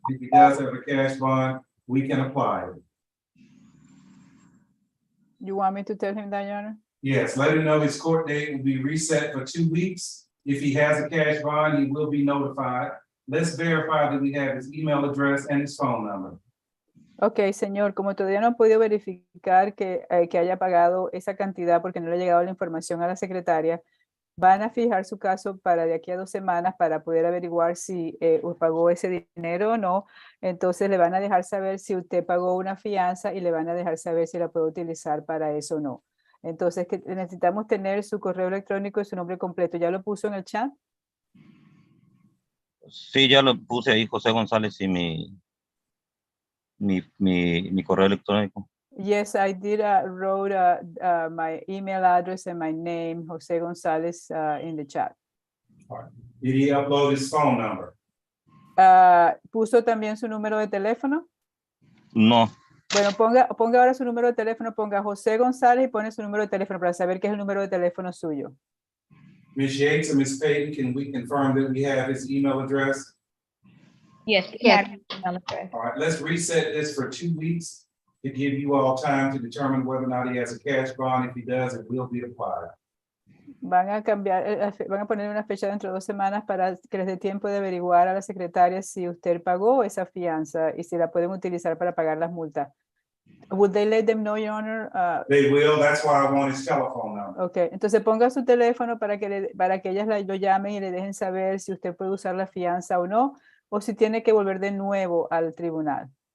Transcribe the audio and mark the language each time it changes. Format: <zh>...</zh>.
<en>If he does have a cash bond, we can apply it. You want me to tell him that, Your Honor? Yes, let him know his court date will be reset for 2 weeks. If he has a cash bond, he will be notified. Let's verify that we have his email address and his phone number.</en> <es>Ok, señor, como todavía no han podido verificar que haya pagado esa cantidad porque no le ha llegado la información a la secretaria, van a fijar su caso para de aquí a 2 semanas para poder averiguar si pagó ese dinero o no. Entonces le van a dejar saber si usted pagó una fianza y le van a dejar saber si la puede utilizar para eso o no. Entonces necesitamos tener su correo electrónico y su nombre completo. ¿Ya lo puso en el chat? Sí, ya lo puse ahí, José González, y mi correo electrónico.</es> <en>Yes, I did wrote my email address and my name, Jose Gonzalez, in the chat. Did he upload his phone number?</en> <es>¿Puso también su número de teléfono? No, Bueno, ponga ahora su número de teléfono, ponga José González y pone su número de teléfono para saber qué es el número de teléfono suyo.</es> <en>Ms. Yates and Ms. Payton, can we confirm that we have his email address? Yes, we have his email address. All right, let's reset this for 2 weeks to give you all time to determine whether or not he has a cash bond. If he does, it will be applied.</en> <es>Van a cambiar, van a poner una fecha dentro de 2 semanas para que les dé tiempo de averiguar a la secretaria si usted pagó esa fianza y si la pueden utilizar para pagar las multas.</es> <en>Would they let them know, Your Honor? They will, that's why I want his telephone number.</en> <es>Ok, entonces ponga su teléfono para que ellas lo llamen y le dejen saber si usted puede usar la fianza o no, o si tiene que volver de nuevo al tribunal.</es>